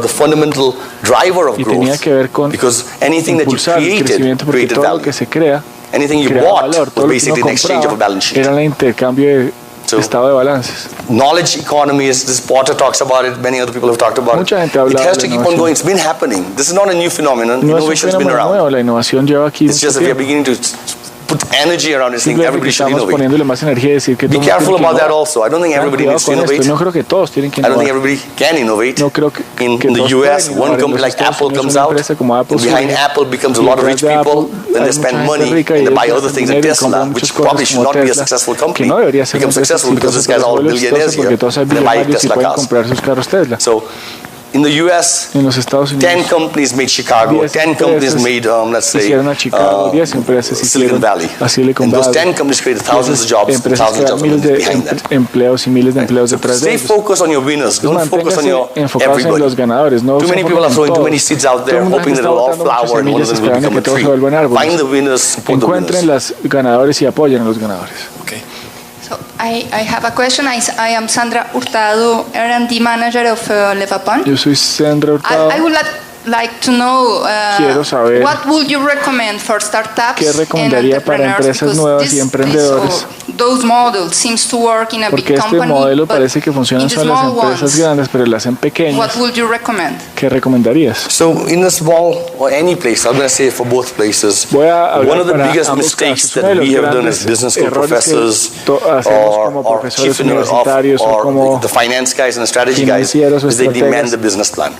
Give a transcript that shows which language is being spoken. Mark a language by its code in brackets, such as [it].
[en] The fundamental driver of [es] y tenía que ver con [en] because anything that you created [es] value. Que se crea, [en] anything you bought was basically an exchange of a balance sheet. [es] Era el intercambio de estado de balances. [en] Knowledge economy, is this Porter talks about it, many other people have talked about it. It has to keep on going. It's been happening. This is not a new phenomenon. Innovation has been around. [es] Nuevo. La innovación lleva aquí [en] it's just that we are beginning to put energy around this thing. Everybody should innovate. [es] Poniéndole más energía y decir que [en] be careful about that also. I don't think everybody needs to innovate. [es] No creo que todos tienen que [en] innovar. I don't think everybody can innovate. [es] No creo que [en] in the US, one company like Apple comes out, and behind Apple becomes a lot of rich people, then they spend money and they buy other things like Tesla, which probably should not be a successful company. Becomes successful because this guy's all billionaires here. They buy Tesla cars. So in the US, 10 companies made Chicago, 10 companies made, let's say, Silicon Valley. And those 10 companies created thousands of jobs and thousands of jobs behind that. [es] Empleos y miles de empleos detrás de ellos. [en] Stay focused on your winners. Don't focus on your everybody. Too many people are throwing too many seeds out there, hoping that it'll all flower and one of them will become a tree. Find the winners, support the winners. [es] Encuentren los ganadores y apoyen a los ganadores. [en] Okay. So I have a question. I am Sandra Hurtado, R&D Manager of Levapon. [es] Yo soy Sandra Hurtado. [en] I would like to know [es] Quiero saber [en] what would you recommend for startups [es] ¿Qué recomendaría para empresas nuevas y emprendedores? [en] Those models seems to work in a [es] Porque [en] big company, [es] modelo parece que funciona en las empresas grandes, pero las en pequeñas. [en] What would you recommend? [es] ¿Qué recomendarías? [en] So in a small or any place, I'm going to say for both places, one of the biggest mistakes that we have done as business school professors or chief or the finance guys and the strategy guys is they demand the business plan.